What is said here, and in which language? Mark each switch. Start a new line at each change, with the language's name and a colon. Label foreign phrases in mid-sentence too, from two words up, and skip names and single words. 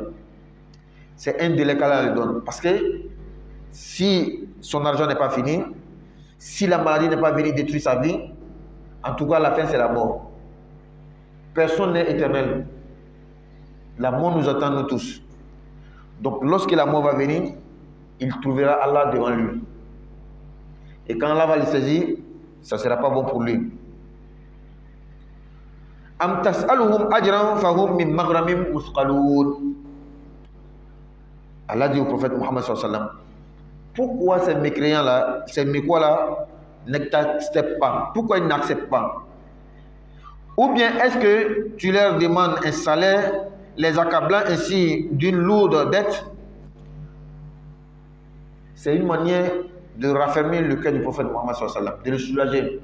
French: C'est un délai qu'Allah lui donne. Parce que si son argent n'est pas fini, si la maladie n'est pas venue détruire sa vie, en tout cas, à la fin, c'est la mort. Personne n'est éternel. La mort nous attend, nous tous. Donc, lorsque la mort va venir, il trouvera Allah devant lui. Et quand Allah va le saisir, ça ne sera pas bon pour lui.
Arabic: أم تسألهم أجرا فهم من مغرم مثقلون.
French: Allah dit au prophète Muhammad
Arabic: صلى الله عليه وسلم,
French: pourquoi ces mécréants-là, ces mécois-là, n'acceptent pas? Pourquoi ils n'acceptent pas? Ou bien est-ce que tu leur demandes un salaire, les accablant ainsi d'une lourde dette? C'est une manière de raffermir le cœur du prophète Muhammad
Arabic: صلى الله عليه وسلم,
French: de le soulager.